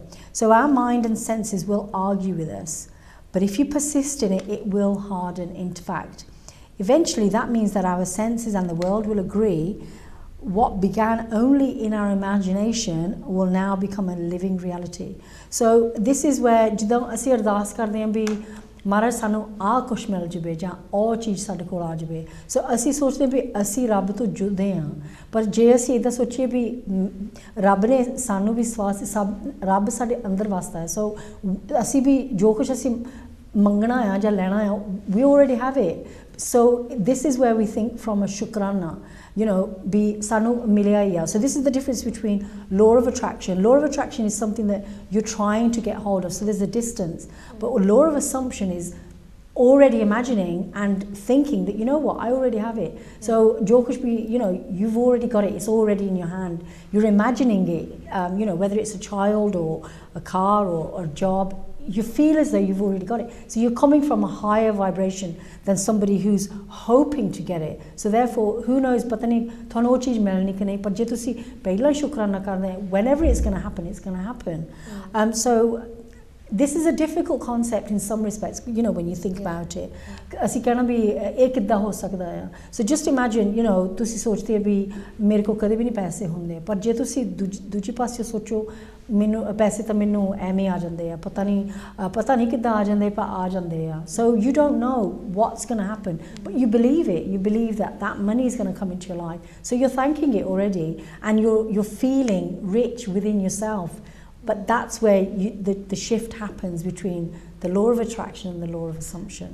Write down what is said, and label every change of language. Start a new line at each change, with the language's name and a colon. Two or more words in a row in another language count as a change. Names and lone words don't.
English: So our mind and senses will argue with us, but if you persist in it, it will harden into fact. Eventually, that means that our senses and the world will agree what began only in our imagination will now become a living reality. So this is where
Punjabi: ਜਦੋਂ ਅਸੀਂ ਅਰਦਾਸ ਕਰਦੇ ਹਾਂ ਵੀ ਮਹਾਰਾਜ ਸਾਨੂੰ ਆਹ ਕੁਛ ਮਿਲ ਜਾਵੇ ਜਾਂ ਉਹ ਚੀਜ਼ ਸਾਡੇ ਕੋਲ ਆ ਜਾਵੇ, ਸੋ ਅਸੀਂ ਸੋਚਦੇ ਵੀ ਅਸੀਂ ਰੱਬ ਤੋਂ ਜੁਦੇ ਹਾਂ, ਪਰ ਜੇ ਅਸੀਂ ਇੱਦਾਂ ਸੋਚੀਏ ਵੀ ਰੱਬ ਨੇ ਸਾਨੂੰ ਵੀ ਵਿਸ਼ਵਾਸ ਸਭ ਰੱਬ ਸਾਡੇ ਅੰਦਰ ਵਸਦਾ ਹੈ, ਸੋ ਅਸੀਂ ਵੀ ਜੋ ਕੁਛ ਅਸੀਂ ਮੰਗਣਾ ਆ ਜਾਂ ਲੈਣਾ ਆ,
English: we already have it. So this is where we think from a shukrana, you know,
Punjabi: ਬਈ ਸਾਨੂੰ ਮਿਲਿਆ ਆ.
English: So this is the difference between law of attraction. Law of attraction is something that you're trying to get hold of, so there's a distance. But law of assumption is already imagining and thinking that, you know what, I already have it.
Hindi: So जो कुछ भी,
English: you know, you've already got it, it's already in your hand. You're imagining it, you know, whether it's a child or a car or a job, you feel as though you've already got it. So you're coming from a higher vibration than somebody who's hoping to get it. So therefore, who knows,
Punjabi: ਪਤਾ ਨਹੀਂ ਥੋਨੂੰ ਉਹ ਚੀਜ਼ ਮਿਲਣੀ ਕਿ ਨਹੀਂ, ਪਰ ਜੇ ਤੁਸੀਂ ਪਹਿਲਾਂ ਸ਼ੁਕਰਾਨਾ ਕਰਦੇ,
English: whenever it's going to happen, it's going to happen. So this is a difficult concept in some respects, you know, when you think about it.
Punjabi: ਅਸੀਂ ਕਹਿਣਾ ਵੀ ਇਹ ਕਿੱਦਾਂ ਹੋ ਸਕਦਾ ਆ.
English: So just imagine, you know,
Punjabi: ਤੁਸੀਂ ਸੋਚਦੇ ਹੋ ਵੀ ਮੇਰੇ ਕੋਲ ਕਦੇ ਵੀ ਨਹੀਂ ਪੈਸੇ ਹੁੰਦੇ, ਪਰ ਜੇ ਤੁਸੀਂ ਦੂਜੀ ਪਾਸੇ ਸੋਚੋ ਮੈਨੂੰ ਪੈਸੇ ਤਾਂ ਮੈਨੂੰ ਐਵੇਂ ਆ ਜਾਂਦੇ ਆ, ਪਤਾ ਨਹੀਂ ਕਿੱਦਾਂ ਆ ਜਾਂਦੇ, ਪਰ ਆ ਜਾਂਦੇ ਆ.
English: So you don't know what's going to happen, but you believe it. You believe that that money is going to come into your life. So you're thanking it already, and you're feeling rich within yourself. But that's where the shift happens between the law of attraction and the law of assumption.